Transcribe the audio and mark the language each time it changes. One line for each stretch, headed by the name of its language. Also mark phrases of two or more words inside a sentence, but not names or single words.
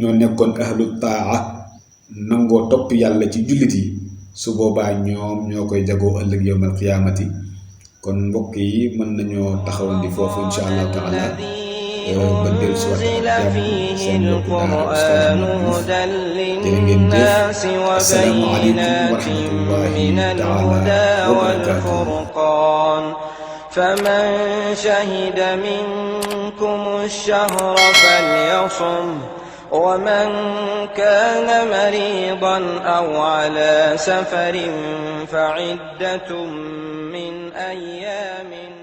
Wolof: ñoo nekkoon
Arabic: أهل طاعة
Wolof: nangoo topp yàlla ci jullit yi su boobaa ñoom ñoo koy jagoo ëllëg
Arabic: يوم القيامة
Wolof: kon mbokk yi mën nañoo taxawandi foofu
Arabic: إن شاء الله تعالى
Wolof: ba del si waat jàmm seen mbokk daara Oustaz Modou Diouf jërë ngeen jëf
Arabic: السلام عليكم ورحمة الله تعالى وبركاته فمن شهد منكم الشهر فليصم ومن كان مريضا أو على سفر فعدة من أيام